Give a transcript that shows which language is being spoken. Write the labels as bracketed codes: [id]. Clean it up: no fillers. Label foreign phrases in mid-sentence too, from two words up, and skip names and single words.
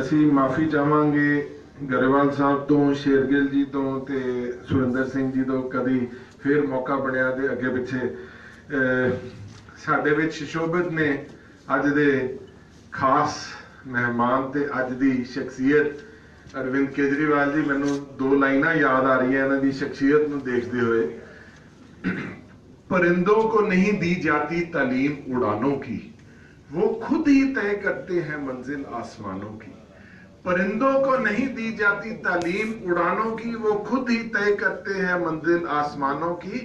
[pa] ਅਸੀਂ ਮਾਫੀ ਚਾਹਾਂਗੇ ਗਰੇਵਾਲ ਸਾਹਿਬ ਤੋਂ, ਸ਼ੇਰਗਿੱਲ ਜੀ ਤੋਂ ਤੇ ਸੁਰਿੰਦਰ ਸਿੰਘ ਜੀ ਤੋਂ। ਕਦੀ ਫੇਰ ਮੌਕਾ ਬਣਿਆ ਤੇ ਅੱਗੇ ਪਿੱਛੇ ਸਾਡੇ ਵਿੱਚ ਸ਼ੋਭਿਤ ਨੇ ਅੱਜ ਦੇ ਖਾਸ ਮਹਿਮਾਨ ਤੇ ਅੱਜ ਦੀ ਸ਼ਖਸੀਅਤ ਅਰਵਿੰਦ ਕੇਜਰੀਵਾਲ जी। ਮੈਨੂੰ 2 ਲਾਈਨਾਂ ਯਾਦ ਆ ਰਹੀ ਹੈਂ ਇਨ੍ਹਾਂ ਦੀ ਸ਼ਖ਼ਸੀਅਤ ਨੂੰ ਦੇਖਤੇ ਹੁਏ। [hi] परिंदों को नहीं दी जाती तालीम उड़ानों की, वो खुद ही तय करते हैं मंजिल आसमानों की। परिंदों को नहीं दी जाती तालीम उड़ानों की, वो खुद ही तय करते हैं मंजिल आसमानों की।